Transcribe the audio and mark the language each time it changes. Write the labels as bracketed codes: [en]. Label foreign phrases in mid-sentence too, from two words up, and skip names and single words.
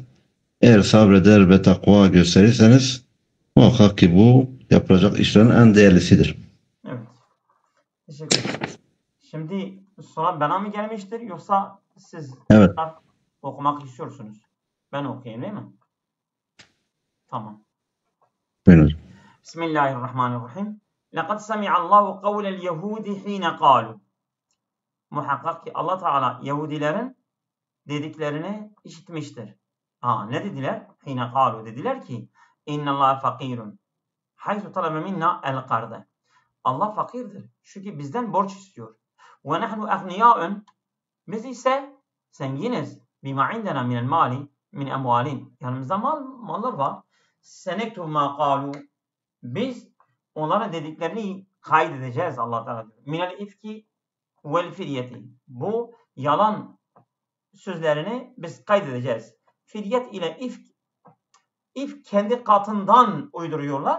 [tr] Eğer sabreder ve takva gösterirseniz muhakkak ki bu yapılacak işlerin en değerlisidir. Evet. Teşekkür ederim. Şimdi soru bana mı gelmiştir yoksa siz Evet. okumak istiyorsunuz? Ben okuyayım değil mi? Tamam. Buyurun. Bismillahirrahmanirrahim. [ar] لَقَدْ سَمِعَ اللّٰهُ قَوْلَ الْيَهُودِ حِينَ قَالُوا [tr] Muhakkak ki Allah Teala Yahudilerin dediklerini işitmiştir. Ne dediler? [ar] Hine قَالُوا [tr] dediler ki [ar] اِنَّ اللّٰهَ فَقِيرٌ حَيْثُ طَلَبَ مِنَّا الْقَرْضَ [tr] Allah fakirdir. Çünkü bizden borç istiyor. [ar] وَنَحْنُ اَغْنِيَاءٌ [tr] Biz ise zenginiz. [ar] بِمَا عِنْدَنَا مِنَ الْمَالِ مِنْ اَمْوَالٍ [tr] Yanımızda mallar var. [ar] سَنَكْتُبُ مَا قَالُوا [tr] Biz onlara dediklerini kaydedeceğiz Allah Teala diyor. [ar] من الإفك والفرية. [tr] Bu yalan sözlerini biz kaydedeceğiz. Firyet ile ifk kendi katından uyduruyorlar.